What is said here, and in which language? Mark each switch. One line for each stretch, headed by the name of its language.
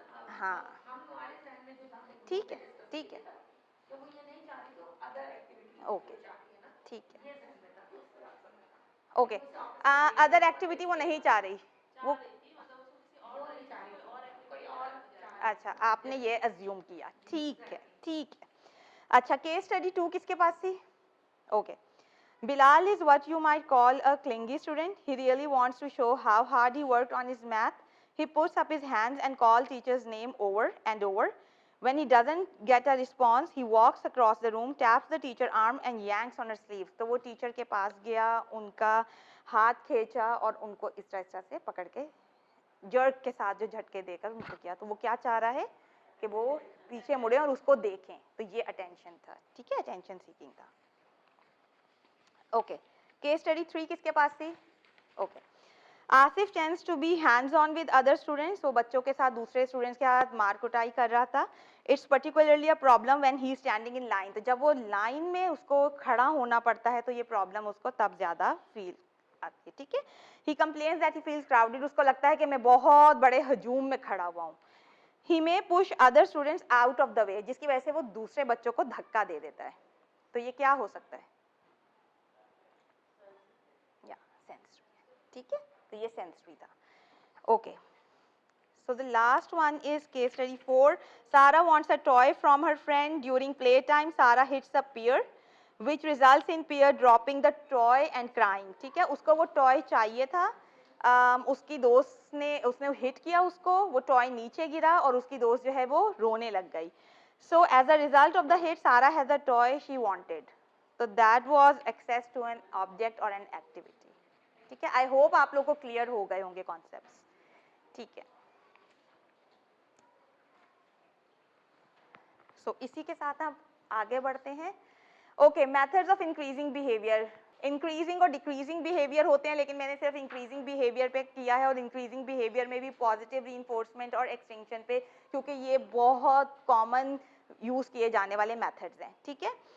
Hindi: हाँ ठीक है ठीक है ओके ठीक है ओके। अदर एक्टिविटी वो नहीं चाह रही, वो अच्छा आपने ये अज्यूम किया, ठीक है ठीक है। अच्छा केस स्टडी 2 किसके पास थी।
English: Okay Bilal is what you might call a clingy student. He really wants to show how hard he worked on his math. He puts up his hands and calls teacher's name over and over. When he doesn't get a response, he walks across the room, taps the teacher's arm and yanks on her sleeve.
Hindi: तो वो teacher के पास गया, उनका हाथ खींचा और उनको इस तरह से पकड़ के जर्क के साथ जो झटके देकर उनको किया। तो वो क्या चाह रहा है कि वो पीछे मुड़े और उसको देखें, तो ये अटेंशन था, ठीक है, अटेंशन सीकिंग था। ओके केस स्टडी 3 किसके पास थी। Okay Asif
English: tends to be hands on with other students,
Hindi: वो बच्चों के साथ दूसरे स्टूडेंट्स के साथ मार कुटाई कर रहा था।
English: it's particularly a problem when he standing in line,
Hindi: तो जब वो लाइन में उसको खड़ा होना पड़ता है तो ये प्रॉब्लम उसको तब ज्यादा फील आती है, ठीक है।
English: he complains that he feels crowded,
Hindi: उसको लगता है कि मैं बहुत बड़े हजूम में खड़ा हुआ हूँ।
English: he may push other students out of the way,
Hindi: जिसकी वजह से वो दूसरे बच्चों को धक्का दे देता है। तो ये क्या हो सकता है, या सेंसरी, ठीक है, तो ये सेंसरी था।
English: Okay so the last one is case study 4. Sarah wants a toy from her friend. During playtime Sarah hits a pear which results in pear dropping the toy and crying,
Hindi: ठीक है। उसको वो toy चाहिए था, उसकी दोस्त ने उसने हिट किया उसको, वो टॉय नीचे गिरा और उसकी दोस्त जो है वो रोने लग गई।
English: So as a result of the hit Sarah has a toy she wanted. So that was access to an object or an activity,
Hindi: ठीक है। आई होप आप लोगों को क्लियर हो गए होंगे कॉन्सेप्ट्स, ठीक है। सो इसी के साथ हम आगे बढ़ते हैं। Okay methods of increasing behaviour, increasing और डिक्रीजिंग बिहेवियर होते हैं, लेकिन मैंने सिर्फ इंक्रीजिंग बिहेवियर पे किया है और इंक्रीजिंग बिहेवियर में भी पॉजिटिव रीइंफोर्समेंट और एक्सटेंशन पे, क्योंकि ये बहुत कॉमन यूज किए जाने वाले मेथड्स हैं, ठीक है।